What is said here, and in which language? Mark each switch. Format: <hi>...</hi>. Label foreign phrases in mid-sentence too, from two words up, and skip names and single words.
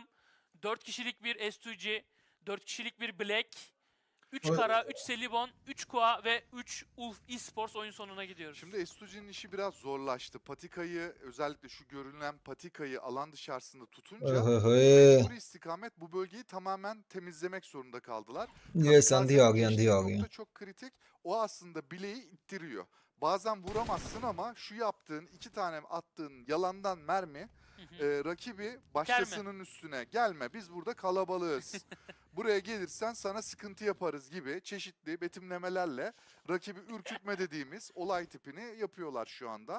<tr>4 kişilik bir Estuci, 4 kişilik bir Black, 3 Kara, 3 Selibon, 3 Koa ve 3 Ulf Esports oyun sonuna gidiyoruz. Şimdi Estuji'nin işi biraz zorlaştı. Patikayı, özellikle şu görünen patikayı alan dışarısında tutunca mecburi istikamet bu bölgeyi tamamen temizlemek zorunda kaldılar.</tr> <hi>ये संधि आ गई</hi> <tr>Kamikaze'nin</tr> <hi>अंधी आ</hi> <tr>geçtiği</tr> <hi>गई</hi> <tr>nokta çok kritik. O aslında bileği ittiriyor. Bazen vuramazsın ama şu yaptığın, 2 tane attığın yalandan mermi rakibi başkasının üstüne gelme. Biz burada kalabalığız. Buraya gelirsen sana sıkıntı yaparız gibi çeşitli betimlemelerle rakibi ürkütme dediğimiz olay tipini yapıyorlar şu anda.</tr>